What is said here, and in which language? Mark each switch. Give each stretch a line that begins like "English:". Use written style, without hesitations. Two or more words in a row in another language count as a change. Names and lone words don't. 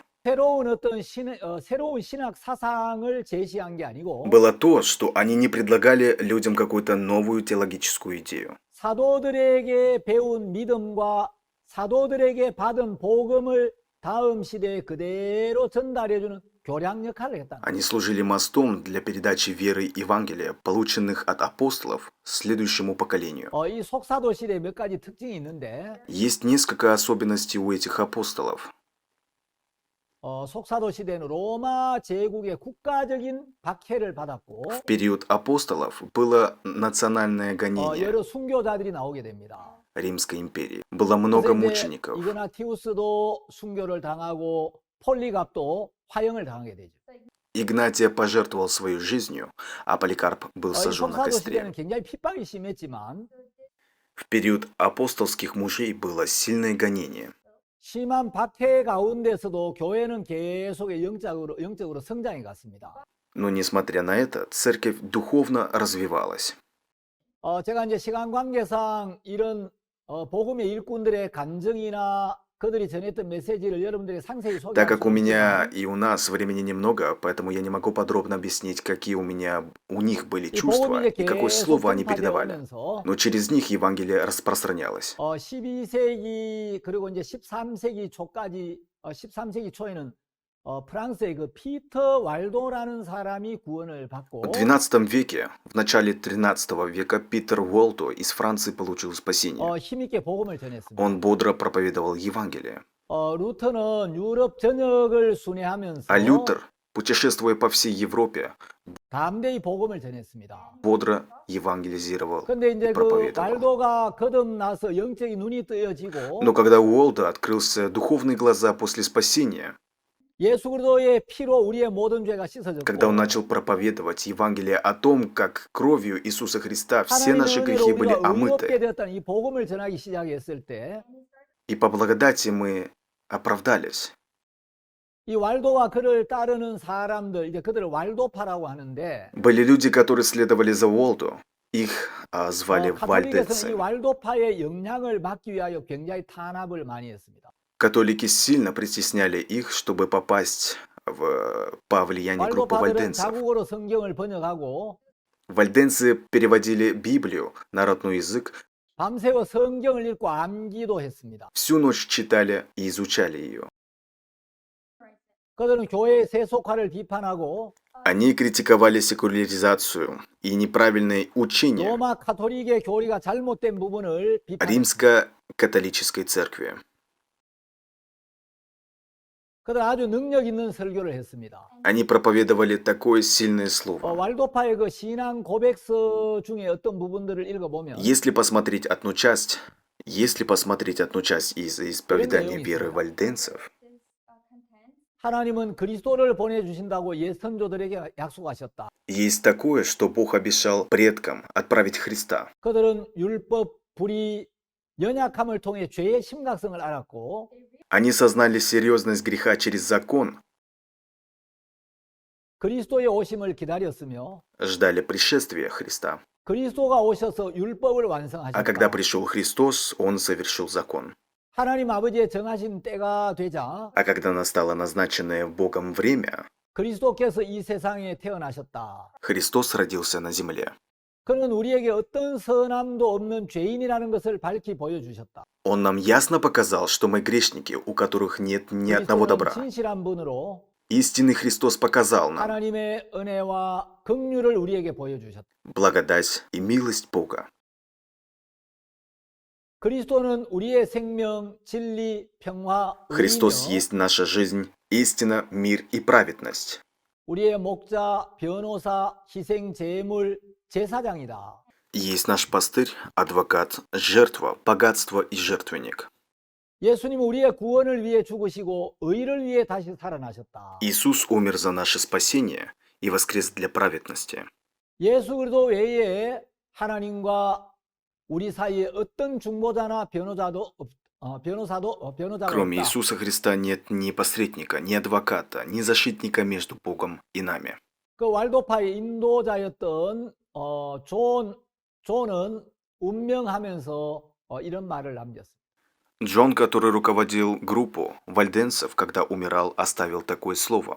Korean: 새로운 신학 사상을 제시한 게 아니고
Russian: было то, что они не предлагали людям какую-то новую теологическую идею.
Korean: 사도들에게 배운 믿음과 사도들에게 받은 복음을 다음 시대에 그대로 전달해주는 교량 역할을 했다는 거예요.
Russian: Они служили мостом для передачи веры и Евангелия, полученных от апостолов, следующему поколению.
Korean: 이 속사도 시대에 몇 가지 특징이 있는데
Russian: Есть несколько особенностей у этих апостолов.
Korean: 속사도 시대는 로마 제국의 국가적인 박해를 받았고
Russian: В период апостолов было национальное гонение
Korean: 여러 순교자들이 나오게 됩니다.
Russian: Римской империи. Было много
Korean: 그래서 이제
Russian: мучеников.
Korean: 이그나티우스도 순교를 당하고 폴리갑도 화형을 당하게 되죠.
Russian: Игнатия пожертвовал свою жизнью, а Поликарп был
Korean: 이
Russian: сожжен на
Korean: 속사도
Russian: костре.
Korean: 시대는 굉장히 핍박이 심했지만
Russian: В период апостольских мужей было сильное гонение.
Korean: 심한 박해 가운데서도 교회는 계속 영적으로 성장해 갔습니다.
Russian: Но несмотря на это, церковь духовно развивалась.
Korean: 제가 이제 시간 관계상 이런 복음의 일꾼들의 간증이나 그들이 전했던 메시지를 여러분들에게 상세히 소개할
Russian: Так как у
Korean: 수
Russian: меня
Korean: 없지만
Russian: и у нас времени немного, поэтому я не могу подробно объяснить, какие у них были
Korean: 이 복음이
Russian: чувства
Korean: 이제
Russian: и какое
Korean: 계속
Russian: слово они передавали.
Korean: 전파되면서
Russian: Но через них Евангелие распространялось.
Korean: 12세기 그리고 이제 13세기 초까지 13세기 초에는 프랑스의 그 피터 왈도라는 사람이 구원을 받고
Russian: В XII веке, в начале XIII века, Питер Уолто из Франции получил спасение.
Korean: 힘있게 복음을 전했습니다.
Russian: Он бодро проповедовал Евангелие.
Korean: 루터는 유럽 전역을 순회하면서
Russian: А Лютер, путешествуя по всей Европе,
Korean: 담대히 복음을 전했습니다.
Russian: бодро евангелизировал
Korean: 근데
Russian: и
Korean: 이제 그
Russian: проповедовал.
Korean: 왈도가 거듭나서 영적인 눈이 뜨여지고
Russian: Но когда у Уолда открылся духовные глаза после спасения,
Korean: 예수 그리스도의 피로 우리의 모든 죄가
Russian: когда он
Korean: 씻어졌고
Russian: начал проповедовать Евангелие о том, как кровью Иисуса Христа все
Korean: 하나님의
Russian: наши
Korean: 은혜로
Russian: грехи были
Korean: 우리가 의롭게
Russian: омыты,
Korean: 되었다는 이 복음을 전하기 시작했을 때
Russian: и по благодати мы оправдались.
Korean: 이 왈도와 그를 따르는 사람들, 이제 그들을 왈도파라고 하는데
Russian: Были люди, которые следовали за Уолду. Их звали
Korean: 가톨릭에서는 이
Russian: вальдецы.
Korean: 왈도파의 영향을 막기 위하여 굉장히 탄압을 많이 했습니다.
Russian: Католики сильно притесняли их, чтобы попасть по влиянию группы
Korean: 왈도파들은
Russian: вальденцев.
Korean: 자국어로 성경을 번역하고
Russian: Вальденцы переводили Библию на родной язык,
Korean: 밤새워 성경을 읽고 암기도 했습니다.
Russian: всю ночь читали и изучали ее.
Korean: 그들은 교회의 세속화를 비판하고
Russian: Они критиковали секуляризацию и неправильное учение
Korean: 로마 가톨릭의 교리가 잘못된 부분을 비판.
Russian: римско-католической церкви.
Korean: 그들은 아주 능력 있는 설교를 했습니다.
Russian: Они проповедовали такое сильное слово.
Korean: 왈도파의 그 신앙 고백서 중에 어떤 부분들을 읽어보면
Russian: Если посмотреть одну часть из исповедания веры вальденцев,
Korean: 하나님은 그리스도를 보내주신다고 옛 선조들에게 약속하셨다.
Russian: есть такое, что Бог обещал предкам отправить Христа.
Korean: 그들은 율법, 불의, 연약함을 통해 죄의 심각성을 알았고
Russian: Они сознали серьезность греха через закон,
Korean: 그리스도의 오심을 기다렸으며
Russian: ждали пришествия Христа.
Korean: 그리스도가 오셔서 율법을
Russian: А когда
Korean: 완성하셨다.
Russian: пришел Христос, Он совершил закон.
Korean: 하나님 아버지의 정하신 때가 되자
Russian: А когда настало назначенное Богом время,
Korean: 그리스도께서 이 세상에 태어나셨다.
Russian: Христос родился на земле.
Korean: 그는 우리에게 어떤 선함도 없는 죄인이라는 것을 밝히 보여주셨다.
Russian: Он нам ясно показал, что мы грешники, у которых нет ни одного
Korean: 그리스도는
Russian: добра.
Korean: 진실한 분으로
Russian: Истинный Христос показал нам
Korean: 하나님의 은혜와 긍휼을 우리에게 보여주셨다.
Russian: благодать и милость Бога.
Korean: 그리스도는 우리의 생명, 진리, 평화,
Russian: Христос
Korean: 의이며
Russian: есть наша жизнь, истина, мир и праведность.
Korean: 우리의 목자, 변호사, 희생, 제물, 제사장이다.
Russian: Есть наш пастырь, адвокат, жертва, богатство и жертвенник.
Korean: 예수님은 우리의 구원을 위해 죽으시고 의를 위해 다시 살아나셨다.
Russian: Иисус умер за наше спасение и воскрес для праведности.
Korean: 예수 그리스도 외에 하나님과 우리 사이에 어떤 중보자나 변호자가
Russian: Кроме
Korean: 없다.
Russian: Иисуса Христа нет ни посредника, ни адвоката, ни защитника между Богом и нами.
Korean: 그 왈도파의 인도자였던 존은 운명하면서 이런 말을 남겼습니다.
Russian: Джон, который руководил группу вальденцев, когда умирал, оставил такое слово.